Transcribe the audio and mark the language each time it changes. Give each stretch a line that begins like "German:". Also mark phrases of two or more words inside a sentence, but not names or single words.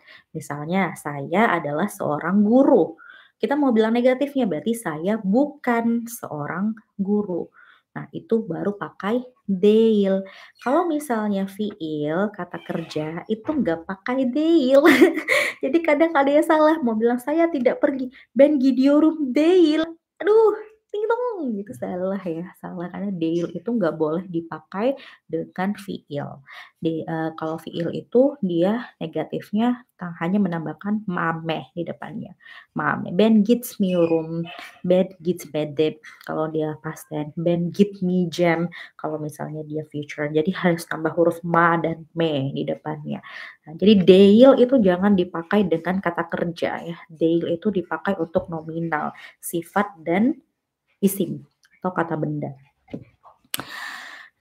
Indonesian: Misalnya, saya adalah seorang guru. Kita mau bilang negatifnya berarti saya bukan seorang guru. Nah, itu baru pakai değil. Kalau misalnya fiil, kata kerja, itu nggak pakai değil. Jadi kadang ada yang salah, mau bilang, "Saya tidak pergi,
Turkish: ben gidiyorum değil."
Indonesian: Aduh, ting tong, gitu salah ya, salah. Karena değil itu nggak boleh dipakai dengan fiil. Kalau fiil itu dia negatifnya hanya menambahkan mame di depannya.
Turkish: Mame, ben gitmiyorum, ben gitmedim.
Indonesian: Kalau dia past tense,
Turkish: ben gitmeyeceğim
Indonesian: kalau misalnya dia future. Jadi harus tambah huruf ma dan me di depannya. Nah, jadi değil itu jangan dipakai dengan kata kerja ya. Değil itu dipakai untuk nominal, sifat dan isim atau kata benda.